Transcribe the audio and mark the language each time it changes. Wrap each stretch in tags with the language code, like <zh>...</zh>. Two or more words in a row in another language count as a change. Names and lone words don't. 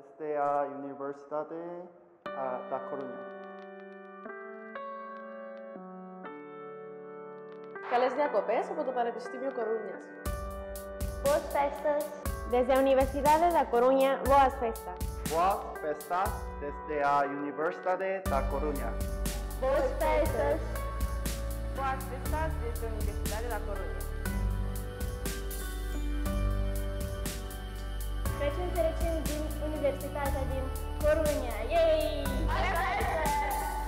<gl>desde a Universidad da Coruña.</gl> <el>Καλές διακοπές από το Πανεπιστήμιο Κορούνιας.</el> <gl>Boas festas. Desde a Universidade da Coruña, boas festas. Boas festas desde a Universidad da Coruña. Boas festas. Boas festas desde a Universidade da Coruña.</gl> <ro>Crăciun fericit din Universitatea din Coruña. Yay!</ro>